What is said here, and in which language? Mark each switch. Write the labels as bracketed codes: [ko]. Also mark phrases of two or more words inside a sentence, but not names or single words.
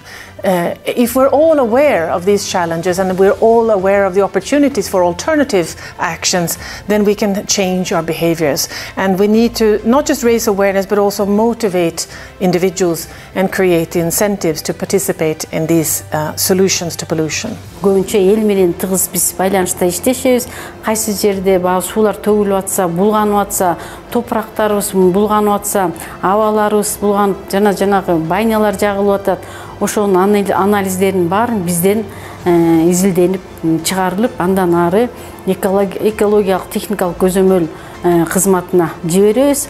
[en] If we're all aware of these challenges and we're all aware of the opportunities for alternative actions, then we can change our behaviors. And we need to not just raise awareness, but also motivate individuals and create incentives to participate in these solutions to pollution. [ky] Көбүнчө эл менен тыгыз биз байланышта иштешебиз. Кайсы жерде суулар төгүлүп атса, булганып атса, топырактарыбыз булганып атса, абаларыбыз булганып, жанагы байнялар жагылып атат. Ошонун анализдерин баарын бизден изилденип чыгарылып, андан ары экологиялык техникалык көзөмөл кызматына жиберебиз.